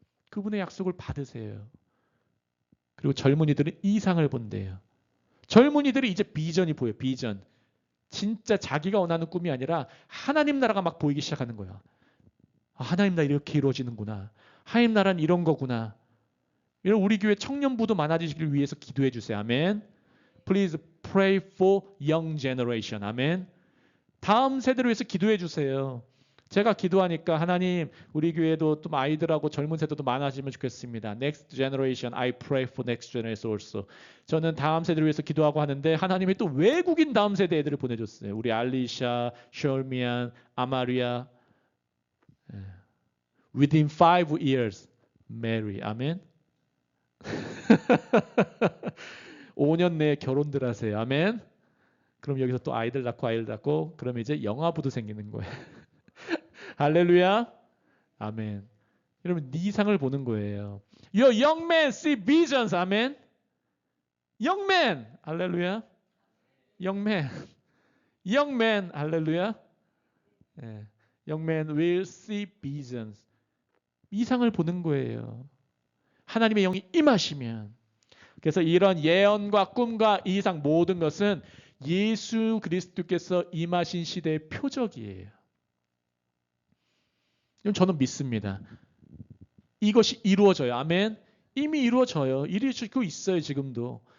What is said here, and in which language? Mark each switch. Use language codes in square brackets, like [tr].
[ko] 그분의 약속을 받으세요. 그리고 젊은이들은 이상을 본대요. 젊은이들이 이제 비전이 보여요. 비전. 진짜 자기가 원하는 꿈이 아니라 하나님 나라가 막 보이기 시작하는 거예요. 하나님 나라 이렇게 이루어지는구나. 하나님 나라는 이런 거구나. 우리 교회 청년부도 많아지시길 위해서 기도해 주세요. 아멘. [en] Please pray for young generation. [ko] 아멘. 다음 세대를 위해서 기도해 주세요. 제가 기도하니까 하나님 우리 교회도 좀 아이들하고 젊은 세대도 많아지면 좋겠습니다. [en] Next generation, I pray for next generation also. [ko] 저는 다음 세대를 위해서 기도하고 하는데 하나님이 또 외국인 다음 세대 애들을 보내줬어요. 우리 알리샤, 셜미안, 아마리아. [en] Within 5 years, Mary. [ko] 아멘. 5년 내에 결혼들 하세요. 아멘. 그럼 여기서 또 아이들 낳고 그럼 이제 영아부도 생기는 거예요. 할렐루야. 아멘. 여러분 네 이상을 보는 거예요. [en] Your young men see visions. [ko] 아멘. [en] Young men. [ko] 할렐루야. [en] Young men. Young men. [ko] 할렐루야. 예. [en] Young men will see visions. [ko] 이상을 보는 거예요. 하나님의 영이 임하시면. 그래서 이런 예언과 꿈과 이상 모든 것은 예수 그리스도께서 임하신 시대의 표적이에요. 저는 믿습니다. 이것이 이루어져요. 아멘. 이미 이루어져요. 이루어지고 있어요. 지금도.